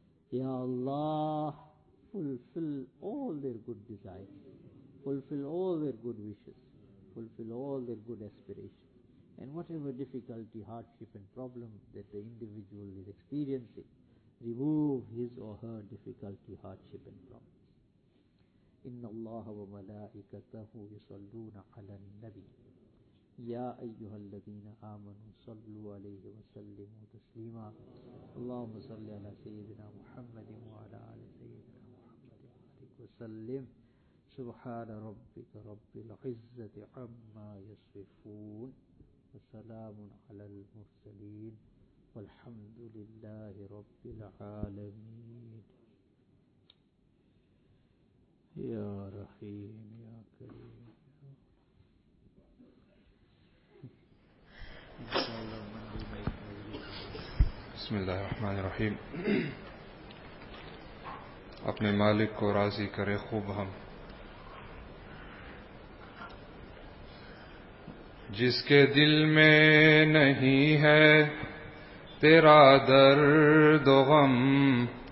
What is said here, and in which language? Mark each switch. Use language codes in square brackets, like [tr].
[en] Ya Allah, fulfill all their good desires, fulfill all their good wishes, fulfill all their good aspirations. And whatever difficulty, hardship and problem that the individual is experiencing, remove his or her difficulty, hardship and problem. [ar] إن الله وملائكته يصلون على النبي يا أيها الذين آمنوا صلوا عليه وسلموا تسليما اللهم صل على سيدنا محمد وعلى آل سيدنا محمد عليك وسلم سبحان ربك رب العزة عما يصفون وسلام على المرسلين والحمد لله رب العالمين يا رحيم يا كريم. بسم الله الرحمن الرحيم. [ur] اپنے مالک کو راضی کرے خوب ہم, جس کے دل میں نہیں ہے تیرا درد و غم.